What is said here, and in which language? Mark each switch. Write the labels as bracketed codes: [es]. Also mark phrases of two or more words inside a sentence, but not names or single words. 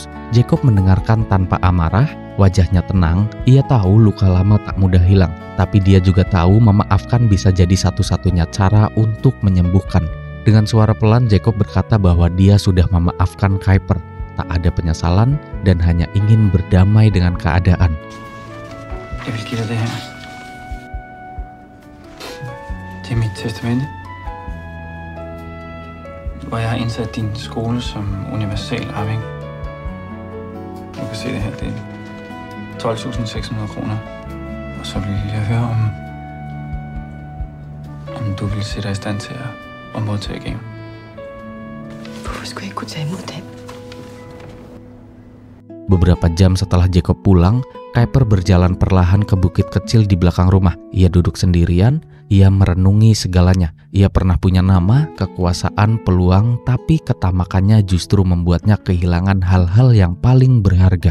[id] Jacob mendengarkan tanpa amarah, wajahnya tenang. Ia tahu luka lama tak mudah hilang, tapi dia juga tahu memaafkan bisa jadi satu-satunya cara untuk menyembuhkan. Dengan suara pelan, Jacob berkata bahwa dia sudah memaafkan Kuiper. Tak ada penyesalan dan hanya ingin berdamai dengan keadaan. [da] Jeg vil give dig det her. Det er mit testamente, hvor jeg har indsat din skole som universal arving. Du kan se det her, det er 12.600 kroner. Og så vil jeg høre, om du vil se dig i stand til at modtage gaven. Hvorfor skulle jeg ikke kunne tage imod den? [id] Beberapa jam setelah Jacob pulang, Kuiper berjalan perlahan ke bukit kecil di belakang rumah. Ia duduk sendirian, ia merenungi segalanya. Ia pernah punya nama, kekuasaan, peluang, tapi ketamakannya justru membuatnya kehilangan hal-hal yang paling berharga.